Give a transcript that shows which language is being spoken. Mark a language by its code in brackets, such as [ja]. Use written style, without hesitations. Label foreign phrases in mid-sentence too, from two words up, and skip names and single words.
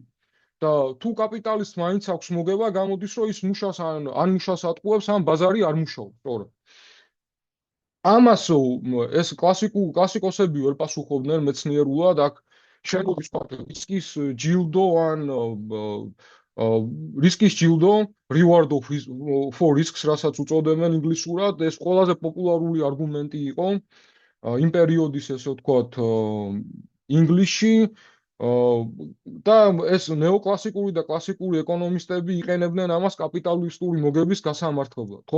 [ka] და თუ კაპიტალისტს მაინც აქვს მოგება, გამოდის, რომ ის მუშას ან მუშას ატყუებს, ან ბაზარი არ მუშაობს, სწორად. ამას ეს კლასიკოსები ვერ პასუხობდნენ მეცნიერულად, აქ შეგობის რისკის ჯილდო ან რისკის ჯილდო [en] reward of for risks [ka] რასაც უწოდებენ ინგლისურად ეს ყველაზე პოპულარული არგუმენტი იყო იმ პერიოდის ესე ვთქვათ ინგლისში და ეს ნეოკლასიკური და კლასიკური ეკონომისტები იყენებდნენ ამას კაპიტალისტური მოგების გასამართლებლად, ხო?